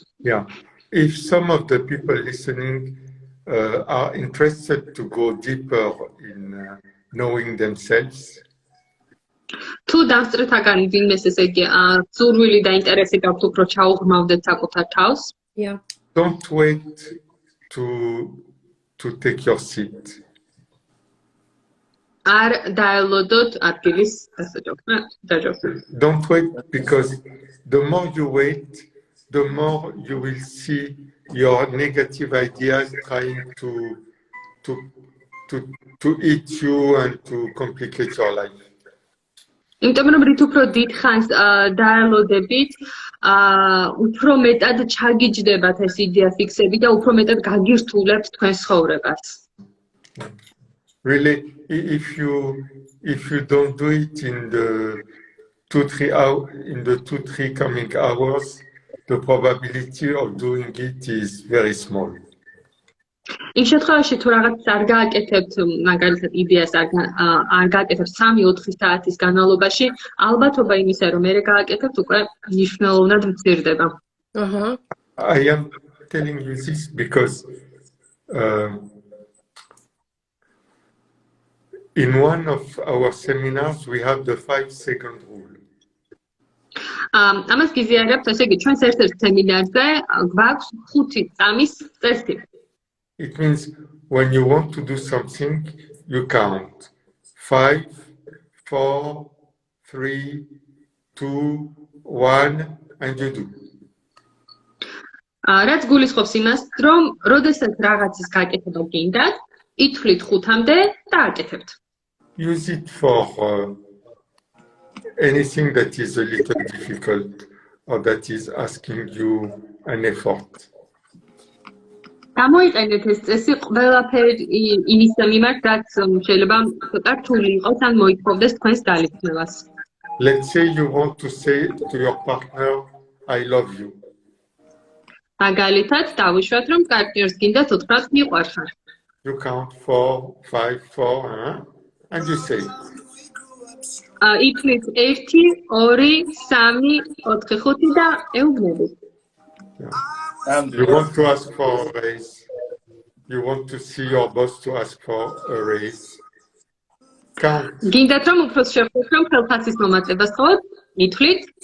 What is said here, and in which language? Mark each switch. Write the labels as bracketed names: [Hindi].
[English] Yeah. If some of the people listening are interested to go deeper in knowing themselves. [Georgian] თუ დამსწრეთაგანი ვინმეს ესე იგი სურვილი და ინტერესი გაქვთ უფრო ჩაუღრმავდეთ საკუთარ თავს. Yeah. [English] Don't wait to take your seat. [Georgian] არ დაელოდოთ ადგილის დაჯობნა. [English] Don't wait, because the more you wait, the more you will see your negative ideas trying to to eat you and to complicate your life. [Georgian] იმიტომ რომ რით უფრო დიდ ხანს დაელოდებით, უფრო მეტად ჩაგიჯდებათ ეს იდეა ფიქსები და უფრო მეტად გაგირთულებთ თქვენს ცხოვრებას. [English] Really, if you don't do it in the 2-3 coming hours, the probability of doing it is very small. [Georgian] იმ შემთხვევაში თუ რაღაც არ გააკეთებთ, მაგალითად იდეას არ გააკეთებთ 3-4 საათის განმავლობაში, ალბათობა იმისა, რომ მე გააკეთებთ, უკვე მნიშვნელოვნად მცირდება. [English] I am telling you this because in one of our seminars we have the 5-second rule. [Georgian] ამას გიზიარებთ, ესე იგი, ჩვენს ერთ-ერთ სემინარზე გვაქვს 5 წამის წესი. [English] It means when you want to do something, you count 5, 4, 3, 2, 1, and you do. [Georgian] რაც გულისხმობს იმას, რომ როდესაც რაღაცის გაკეთება გინდათ, ითვლით 5-მდე და აკეთებთ. [English] Use it for anything that is a little difficult or that is asking you an effort. [Georgian] გამოიყენეთ ეს წესი ყველაფერი იმის მიმართ, რაც შეიძლება ცოტა რთული იყოს ან მოითხოვდეს თქვენს ძალისხმევას. [English] Let's say you want to say to your partner, I love you. [Georgian] მაგალითად, დავუშვათ, რომ პარტნიორს გინდათ უთხრათ მიყვარხარ. [English] You count 4, 5, 4, and you say. [Georgian] ითვლით 1, 2, 3, 4, 5 და ეუბნებით. [English] You want to ask for a raise. You want to see your boss to ask for a raise. Count. [Georgian] გინდათ რომ უფრო შეხვდეთ, რომ ხელფასის მომატებას ხოთ, ითვლით